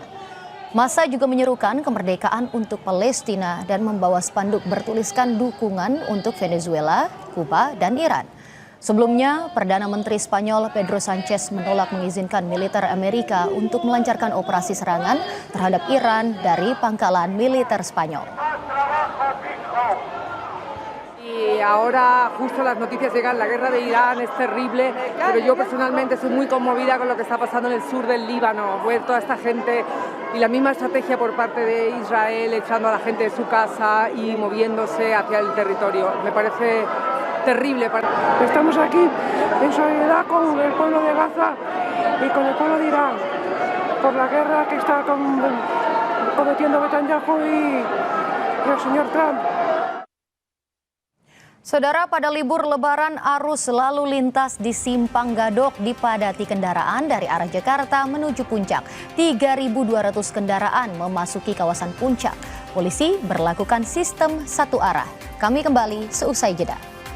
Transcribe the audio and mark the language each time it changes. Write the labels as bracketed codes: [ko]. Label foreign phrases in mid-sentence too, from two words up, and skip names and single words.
[id] Massa juga menyerukan kemerdekaan untuk Palestina dan membawa spanduk bertuliskan dukungan untuk Venezuela, Kuba, dan Iran. Sebelumnya, Perdana Menteri Spanyol Pedro Sanchez menolak mengizinkan militer Amerika untuk melancarkan operasi serangan terhadap Iran dari pangkalan militer Spanyol. [es] Y ahora justo las noticias llegan, la guerra de Irán es terrible, pero yo personalmente soy muy conmovida con lo que está pasando en el sur del Líbano. Ver toda esta gente y la misma estrategia por parte de Israel echando a la gente de su casa y moviéndose hacia el territorio. Me parece terrible. Estamos aquí en solidaridad con el pueblo de Gaza y con el pueblo de Irán por la guerra que está cometiendo Netanyahu y el señor Trump. [id] Saudara, pada libur Lebaran arus lalu lintas di Simpang Gadok dipadati kendaraan dari arah Jakarta menuju Puncak. 3.200 kendaraan memasuki kawasan Puncak. Polisi berlakukan sistem satu arah. Kami kembali seusai jeda.